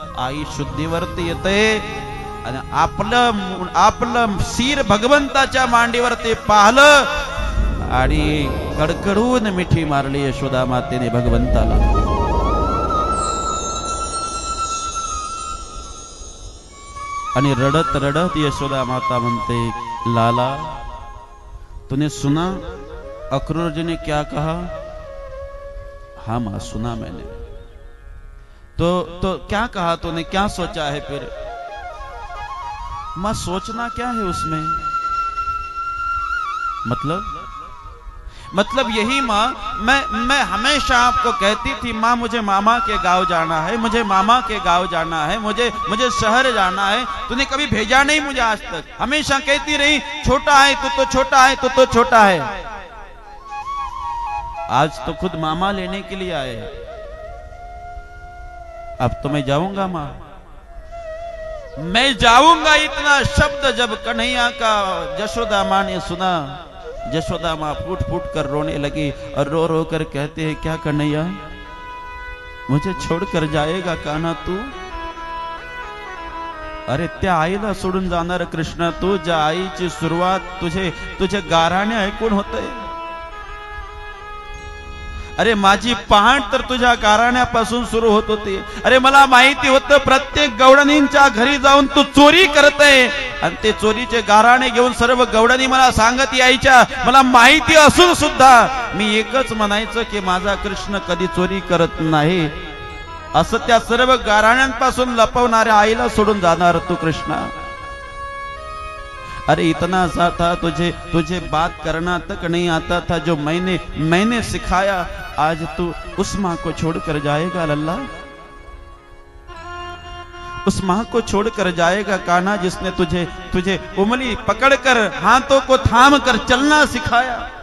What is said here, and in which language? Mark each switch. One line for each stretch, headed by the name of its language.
Marathi: आई शुद्धीवरती येते आणि आपलं शिर भगवंताच्या मांडीवरती पाहलं आणि कडकडून मिठी मारली यशोदा मातेने भगवंताला. आणि रडत रडत यशोदा माता म्हणते,
Hindi: लाला तूने सुना अक्रूर जी ने क्या कहा? हाँ मां सुना मैंने. तो क्या कहा तूने, क्या सोचा है फिर? मां सोचना क्या है उसमें, मतलब यही माँ, मैं हमेशा आपको कहती थी माँ मुझे मामा के गांव जाना है, मुझे मामा के गांव जाना है, मुझे शहर जाना है. तूने कभी भेजा नहीं मुझे आज तक. हमेशा कहती रही छोटा है तू तो छोटा है, तू तो छोटा है. आज तो खुद मामा लेने के लिए आए. अब तो मैं जाऊंगा माँ, मैं जाऊंगा. इतना शब्द जब कन्हैया का यशोदा माँ ने सुना, यशोदा माँ फूट फूट कर रोने लगी और रो रो कर कहते हैं, क्या कन्हैया मुझे छोड़कर जाएगा कान्हा तू?
Marathi: अरे त्या आईला सोडून जाणार कृष्णा तू, ज्या आईची सुरुवात तुझे गाराणे ऐकून होते. अरे माझी पहाट तर तुझ्या गाराण्यापासून सुरू होत होती. अरे मला माहिती होतं प्रत्येक गवडणींच्या घरी जाऊन तू चोरी करते, आणि ते चोरीचे गाराणे घेऊन सर्व गवडणी मला सांगत यायच्या. मला माहिती असून सुद्धा मी एकच म्हणायचं की माझा कृष्ण कधी चोरी करत नाही. असं त्या सर्व गाराण्यांपासून लपवणाऱ्या आईला सोडून जाणार तू कृष्णा?
Hindi: अरे इतना सा था तुझे बात करना तक नहीं आता था, जो मैंने सिखाया. आज तू उस माँ को छोड़कर जाएगा लल्ला, उस माँ को छोड़कर जाएगा कान्हा जिसने तुझे उंगली पकड़कर हाथों को थाम कर चलना सिखाया.